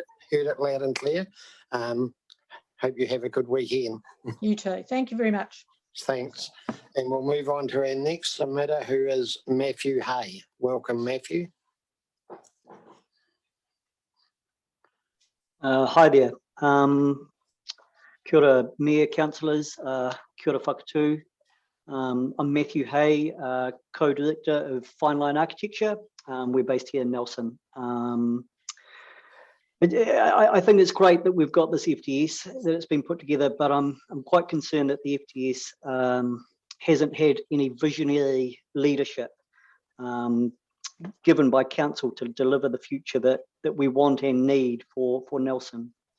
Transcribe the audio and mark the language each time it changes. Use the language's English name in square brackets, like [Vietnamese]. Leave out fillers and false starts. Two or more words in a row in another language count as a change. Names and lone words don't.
[English] We heard it loud and clear. Hope you have a good weekend. You too. Thank you very much. Thanks. And we'll move on to our next submitter, who is Matthew Hay. Welcome, Matthew. Hi there. [Māori] Kia ora, [English] Mayor, councillors, [Māori] kia ora whakatū. [English] I'm Matthew Hay, co-director of Fine Line Architecture. We're based here in Nelson. I think it's great that we've got this FDS, that it's been put together, but I'm quite concerned that the FDS hasn't had any visionary leadership given by council to deliver the future that we want and need for Nelson.